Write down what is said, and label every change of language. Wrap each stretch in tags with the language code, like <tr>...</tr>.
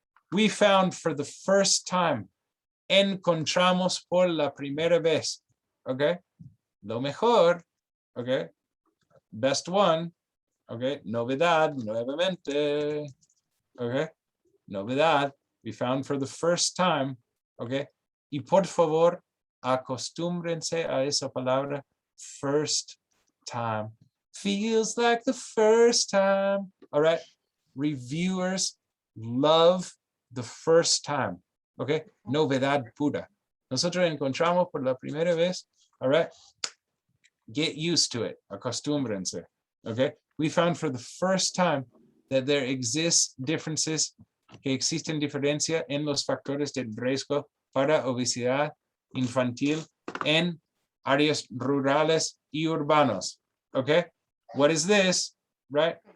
<en>We found for the first time.</en> <es>Encontramos por la primera vez. ¿Ok? Lo mejor. ¿Ok?</es> <en>Best one.</en> <es>¿Ok? Novedad, nuevamente. ¿Ok? Novedad.</es> <en>We found for the first time. ¿Ok?</en> <es>Y por favor, acostúmbrense a esa palabra</es> <en>first time. Feels like the first time. All right? Reviewers love the first time.</en> <es>¿Ok? Novedad pura. Nosotros encontramos por la primera vez.</es> <en>All right? Get used to it.</en> <es>Acostúmbrense.</es> <en>Okay? We found for the first time that there exists differences,</en> <es>que existen diferencia en los factores de riesgo para obesidad infantil en áreas rurales y urbanos.</es> <en>Okay? What is this? Right?</en>